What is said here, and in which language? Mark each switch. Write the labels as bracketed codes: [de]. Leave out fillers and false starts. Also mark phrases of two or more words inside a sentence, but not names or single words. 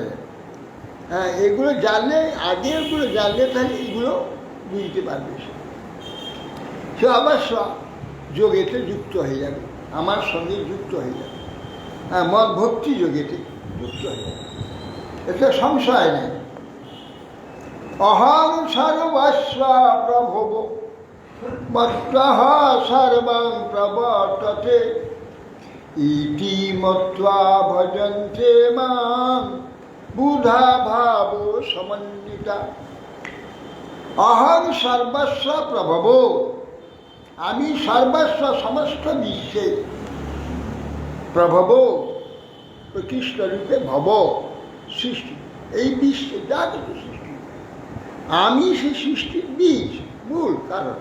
[bn] হ্যাঁ, এগুলো জানলে, আগে এগুলো জানলে তাহলে এইগুলো বুঝতে পারবে সে অবশ্য যোগেতে যুক্ত হয়ে যাবে, আমার সঙ্গে যুক্ত হয়ে যাবে। হ্যাঁ, মদ ভক্তি যোগেতে যুক্ত হয়ে যাবে, এতে সংশয় নেই। [sa] অহং সর্বস্ব প্রভব মত্তঃ সর্বং প্রবর্ততে ইতি মত্ত্বা ভজন্তে মাং বুধা ভাব সমন্বিতা। অহং সর্বস্ব প্রভব, [bn] আমি সর্বস্ব, সমস্ত বিশ্বে, প্রভব প্রকৃষ্ট রূপে, ভব সৃষ্টি, এই বিশ্বে যা কিছু সৃষ্টি, আমি সে সৃষ্টির বীজ, মূল কারণ।